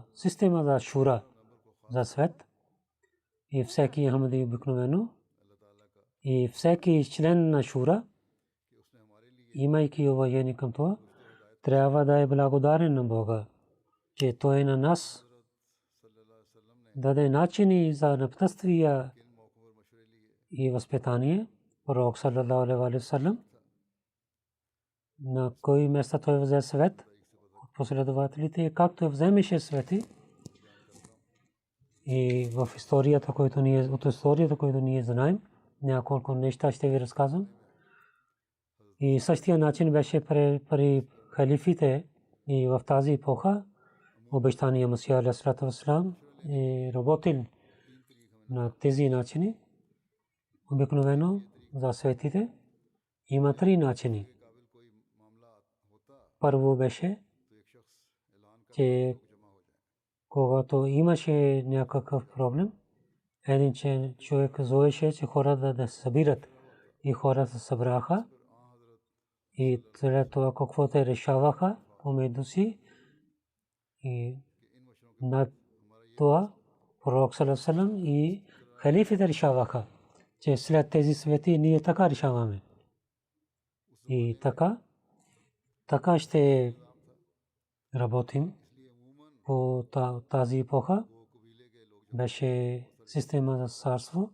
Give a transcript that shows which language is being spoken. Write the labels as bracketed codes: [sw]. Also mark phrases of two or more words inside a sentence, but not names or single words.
[bg] система за шура, за свет, и всеки Ахмади обикновено, и всеки член на шура, имайки уважение към това, трябва да е благодарен на Бога, че той на нас даде начини за напътствия и възпитание. Пророк [ar] صلى الله عليه وسلم [bg] на кои места той взе съвет от последователите, както вземеше съвети. И в историята, която ние знаем, няколко неща ще ви разказвам. И същия начин беше при халифите и в тази епоха обещания Масия [ar] عليه الصلاة والسلام [bg] е работил на тези начини. Обикновено за светите има три начини. Първо беше, че когато имаше някакъв проблем, един човек зовеше, че хората да се събират, и хората се събраха и след това какво те решаваха помежду си. И на това пророк [ar] صلى الله عليه وسلم [bg] и халифите решаваха, че след тези свети ние така решаваме. И така ще работим. По тази епоха беше система за царство.